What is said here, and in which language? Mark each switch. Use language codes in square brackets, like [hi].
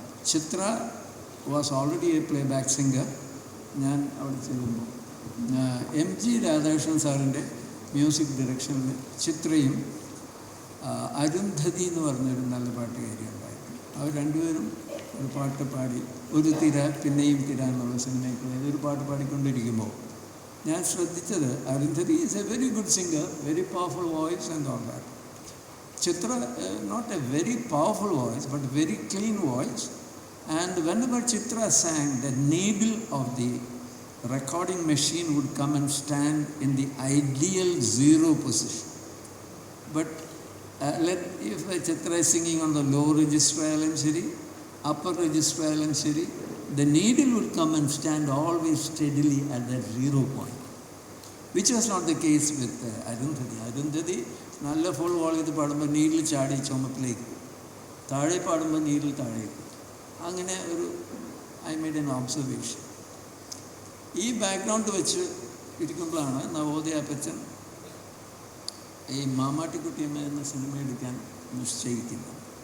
[en] Chitra was already a playback singer. [ml] ഞാൻ അവിടെ ചെല്ലുമ്പോൾ MG രാധാകൃഷ്ണൻ സാറിൻ്റെ മ്യൂസിക് ഡയറക്ഷനിൽ ചിത്രയും അരുന്ധതി എന്ന് പറഞ്ഞൊരു നല്ല പാട്ടുകാരി ഉണ്ടായിരുന്നു. അവർ രണ്ടുപേരും ഒരു പാട്ട് പാടി, ഒരു തിര പിന്നെയും തിര എന്നുള്ള സിനിമയ്ക്കുള്ള ഒരു പാട്ട് പാടിക്കൊണ്ടിരിക്കുമ്പോൾ ഞാൻ ശ്രദ്ധിച്ചത് Arundhati [en] Is a very good singer, very powerful voice and all that. Chitra, not a very powerful voice, but very clean voice. And whenever Chitra sang, the needle of the recording machine would come and stand in the ideal zero position. But if Chitra is singing on the low register Shiri, upper register Shiri, the needle would come and stand always steadily at that zero point, which was not the case with Arundhati. [ml] Arundhati നല്ല full വോളിയത്തിൽ പാടുമ്പോൾ needle ചാടി ചുമപ്പിലേക്ക്, താഴെ പാടുമ്പോൾ needle താഴേക്ക്. അങ്ങനെ ഒരു [en] I made an observation. [ml] ഈ ബാക്ക്ഗ്രൗണ്ട് വെച്ച് ഇരിക്കുമ്പോഴാണ് നവോദയ അപ്പച്ചൻ ഈ മാമാട്ടിക്കുട്ടിയമ്മ എന്ന സിനിമ എടുക്കാൻ നിശ്ചയിക്കുന്നത്.